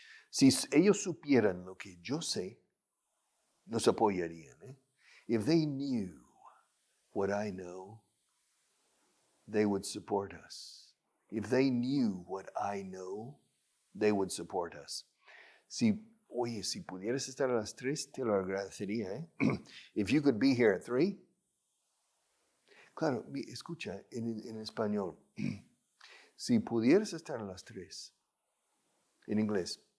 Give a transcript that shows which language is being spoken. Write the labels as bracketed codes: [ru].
[es] Si ellos supieran lo que yo sé, nos apoyarían. [en] If they knew what I know, they would support us. If they knew what I know, they would support us. [es] Si pudieras estar a las 3, te lo agradecería. [en] If you could be here at 3. [es] Claro, escucha, en español. Si pudieras estar a las 3. En inglés.